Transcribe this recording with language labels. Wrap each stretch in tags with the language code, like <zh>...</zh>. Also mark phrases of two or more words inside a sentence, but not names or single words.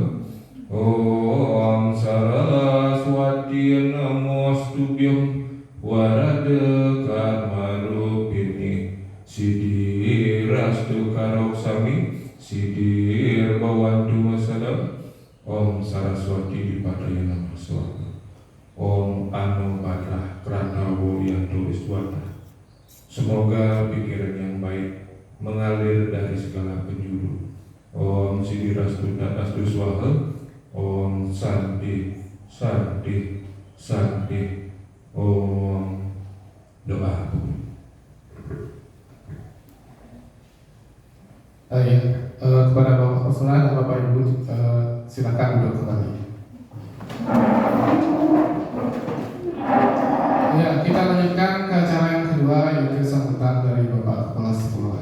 <sa>Om Saraswati Namostubhyam Warada Karmarupini Siddhi Rastu Karoksami Siddhir Bawantu Masadam. Om Saraswati Dipadaya Nama Swaha. Om Anupadlah Pranawo Yanto Iswata.</sa> <id>Semoga pikiran yang baik mengalir dari segala penjuru.</id> <sa>Om Siddhi Rastu Astu Swaha. Om Santi Santi Santi. Om.</sa> <id>Doa. Kepada Bapak Kepala dan Bapak Ibu, silakan duduk kembali. Ya, kita lanjutkan ke acara yang kedua, yaitu sambutan dari Bapak Kepala Sekolah.</id>